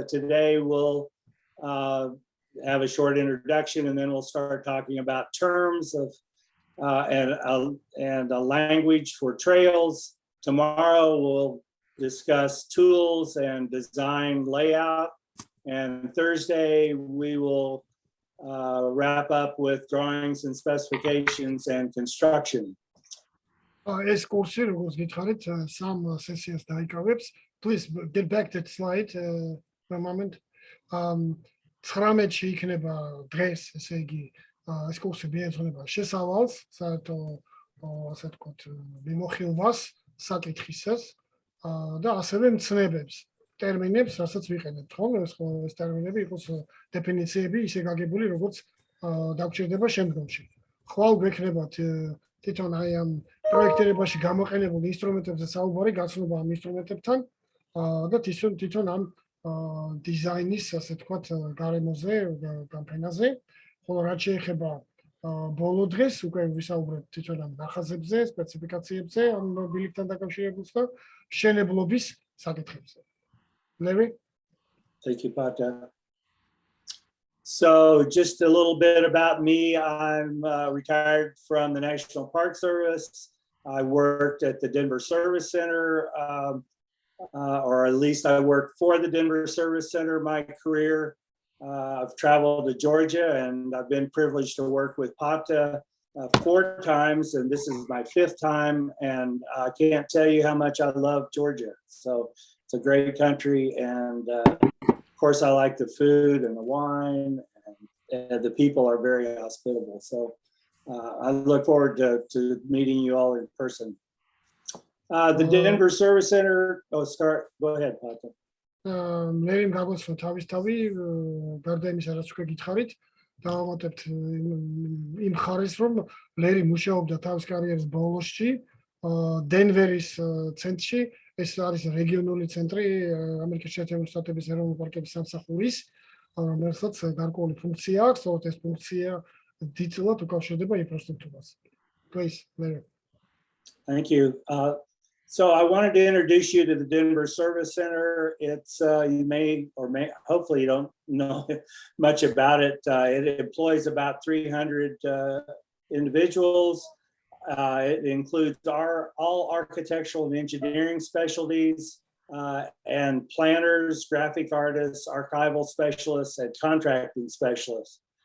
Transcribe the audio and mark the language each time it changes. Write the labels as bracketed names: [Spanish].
[English] Today we'll have a short introduction and then we'll start talking about terms of and a language for trails. Tomorrow we'll discuss tools and design layout. And Thursday we will wrap up with drawings and specifications and construction. [Georgian] ეს კურსი, როგორც გითხარით, 3 სესიას დაიკავებს. [English] Please get back that slide for a moment. [Georgian] 19-ში იქნება დღეს, ესე იგი, ეს კურსი მიეძღვნება შესავალს, საერთო ასე ვთქვათ, მიმოხილვას, საკითხისას და ასევე მცნებებს, ტერმინებს, რასაც ვიყენებთ, ხოლმე ეს ტერმინები იყოს დეფინიციები ისე გაგებული, როგორც დაგჭირდება შემდგომში. ხვალ გვექნებათ თვითონ აი ამ პროექტირებაში გამოყენებულ ინსტრუმენტებზე საუბარი, გაცნობა ამ ინსტრუმენტებთან და თვითონ ამ დიზაინის, ასე ვთქვათ, გარემოზე, გამფენაზე. ხოლო რაც შეეხება ბოლო დღეს უკვე ვისაუბრებთ თვითონ ამ ნახაზებზე, სპეციფიკაციებზე, ამ ბილიკთან დაკავშირებულს და მშენებლობის საკითხებზე. Larry? [English] Thank you, Pata. So just a little bit about me. I'm retired from the National Park Service. I worked at the Denver Service Center, or at least I worked for the Denver Service Center my career. I've traveled to Georgia, and I've been privileged to work with PATA 4 times, and this is my 5th time, and I can't tell you how much I love Georgia. So it's a great country, and of course I like the food and the wine, and the people are very hospitable. So I look forward to meeting you all in person. The Denver Service Center, go ahead, Pata. [Georgian] ლერიმ გაგოსვა თავისთავი გარდა იმისა რაც უკვე გითხარით დავამატებთ იმ ხარეს რომ ლერი მუშაობდა თავის კარიერის ბოლოსში დენვერის ცენტრში ეს არის რეგიონული ცენტრი ამერიკის შეერთებული შტატების ეროვნული პარკების სამსახურის რომელსაც გარკვეული ფუნქცია აქვს თორე ეს ფუნქცია დიდწილად უკავშირდება ინფრასტრუქტურას. [English] Please, Larry. Thank you. So I wanted to introduce you to the Denver Service Center. It's you may hopefully you don't know much about it. It employs about 300 individuals. It includes all architectural and engineering specialties and planners, graphic artists, archival specialists, and contracting specialists.